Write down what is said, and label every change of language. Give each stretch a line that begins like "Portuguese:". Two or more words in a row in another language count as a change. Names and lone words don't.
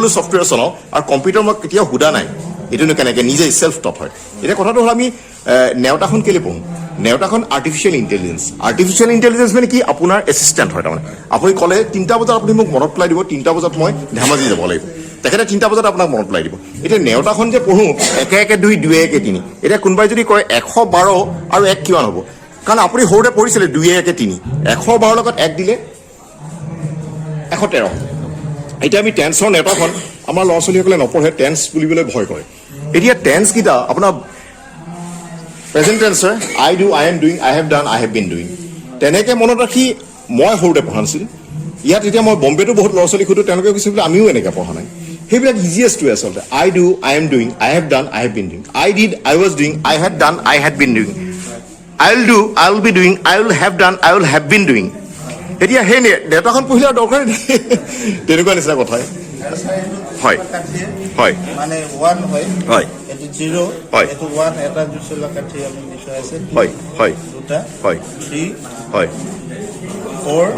Assamese: ছফ্টৱেৰ চলাওঁ আৰু কম্পিউটাৰ মই কেতিয়াও সোধা নাই এইটোনো কেনেকৈ নিজে ছেল্ফ টপ হয় এতিয়া কথাটো হ'ল আমি নেওতাখন কেলৈ পঢ়োঁ নেওতাখন
English: artificial intelligence
Assamese: মানে কি আপোনাৰ এছিষ্টেণ্ট হয় তাৰমানে আপুনি ক'লে 3টা বজাত আপুনি মোক মনত পেলাই দিব 3টা বজাত মই ধেমাজি যাব লাগিব তেখেতে 3টা বজাত আপোনাক মনত পেলাই দিব এতিয়া নেওতাখন যে পঢ়োঁ 1 1 2 2 1 3 এতিয়া কোনোবাই যদি কয় 112 আৰু 1 কিমান হ'ব কাৰণ আপুনি সৰুতে পঢ়িছিলে 2 1 3 112 লগত 1 দিলে 113 এতিয়া আমি টেন্সৰ নেওতাখন আমাৰ ল'ৰা ছোৱালীসকলে নপঢ়ে টেন্স বুলিবলৈ ভয় কৰে এতিয়া টেন্সকেইটা আপোনাৰ
English: present tense
Assamese: হয়
English: I do I am doing I have done I have been doing
Assamese: তেনেকৈ মনত ৰাখি মই সৰুতে পঢ়া নাছিলোঁ ইয়াত এতিয়া মই বম্বেতো বহুত ল'ৰা ছোৱালী সোধোঁ তেওঁলোকে কৈছে বোলে আমিও এনেকৈ পঢ়া নাই সেইবিলাক ইজিয়েষ্টটোৱে আচলতে
English: I do I am doing I have done I have been doing I did I was doing I had done I had been doing I will do I will be doing I will have done I will have been doing
Assamese: এতিয়া সেই নেতাখন পঢ়িলে আৰু দৰকাৰেই নাই তেনেকুৱা নিচিনা কথাই হয় হয় মানে 1 হয় হয় এইটো 0 হয়। এইটো 1 এটা জুচলা কাঠি আমি লিখা আছে হয় হয় দুটা হয় 3 হয় 4